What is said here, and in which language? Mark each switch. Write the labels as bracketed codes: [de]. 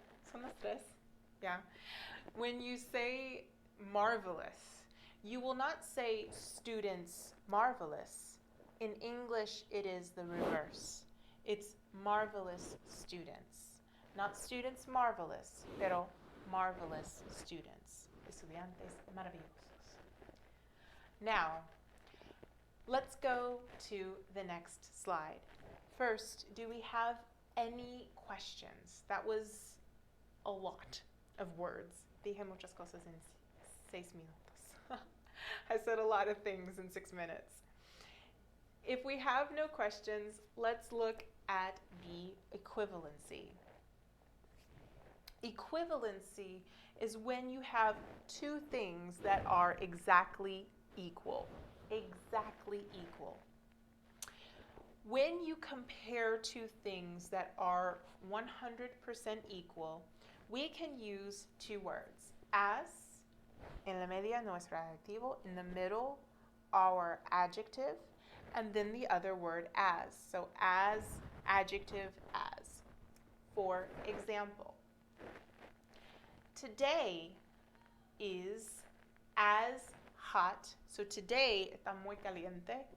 [en] Son las tres? Yeah. When you say marvelous, You will not say students marvelous. In English, it is the reverse. It's marvelous students. Not students marvelous, pero marvelous students. [es] Estudiantes maravillosos. [en] Now, let's go to the next slide. First, do we have any questions? That was a lot of words. [es] Dije muchas cosas en 6 minutos. [en] I said a lot of things in 6 minutes. If we have no questions, let's look at the equivalency. Equivalency is when you have two things that are exactly equal. Exactly equal. When you compare two things that are 100% equal, we can use two words. As, en la media nuestro adjetivo, in the middle our adjective, and then the other word as. So as, adjective, as. For example, today is as hot. [es] So today está muy caliente.